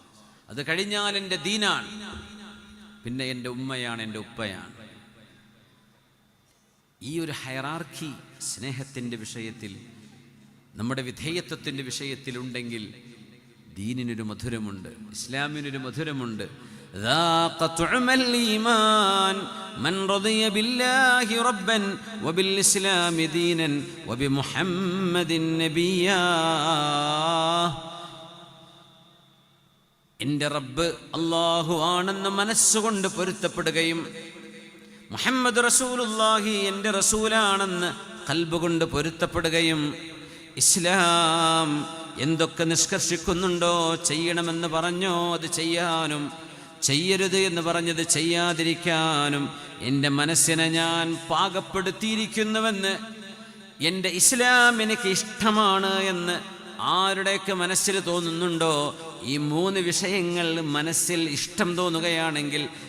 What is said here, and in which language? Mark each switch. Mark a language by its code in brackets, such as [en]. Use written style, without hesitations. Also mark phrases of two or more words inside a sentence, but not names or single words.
[ml] അത് കഴിഞ്ഞാൽ എൻ്റെ ദീനാണ്, പിന്നെ എൻ്റെ ഉമ്മയാണ്, എൻ്റെ ഉപ്പയാണ്. ഈ ഒരു ഹയറാർക്കി സ്നേഹത്തിൻ്റെ വിഷയത്തിൽ, നമ്മുടെ വിധേയത്വത്തിൻ്റെ വിഷയത്തിലുണ്ടെങ്കിൽ ദീനിനൊരു മധുരമുണ്ട്, ഇസ്ലാമിനൊരു മധുരമുണ്ട്. [ar] ذاق طعم الإيمان من رضي بالله ربا وبالإسلام دينا وبمحمد نبيا. [ml] എൻ്റെ റബ്ബ് അല്ലാഹു ആണെന്ന് മനസ്സുകൊണ്ട് പൊരുത്തപ്പെടുകയും [ar] محمد رسول الله [ml] എൻ്റെ റസൂലാണെന്ന് ഖൽബ് കൊണ്ട് പൊരുത്തപ്പെടുകയും ഇസ്ലാം എന്തൊക്കെ നിഷ്കർഷിക്കുന്നുണ്ടോ, ചെയ്യണമെന്ന് പറഞ്ഞോ അത് ചെയ്യാനും, ചെയ്യരുത് എന്ന് പറഞ്ഞത് ചെയ്യാതിരിക്കാനും എൻ്റെ മനസ്സിനെ ഞാൻ പാകപ്പെടുത്തിയിരിക്കുന്നുവെന്ന്, എൻ്റെ ഇസ്ലാം എനിക്ക് ഇഷ്ടമാണ് എന്ന് ആരുടെയൊക്കെ മനസ്സിൽ തോന്നുന്നുണ്ടോ, ഈ മൂന്ന് വിഷയങ്ങൾ മനസ്സിൽ ഇഷ്ടം തോന്നുകയാണെങ്കിൽ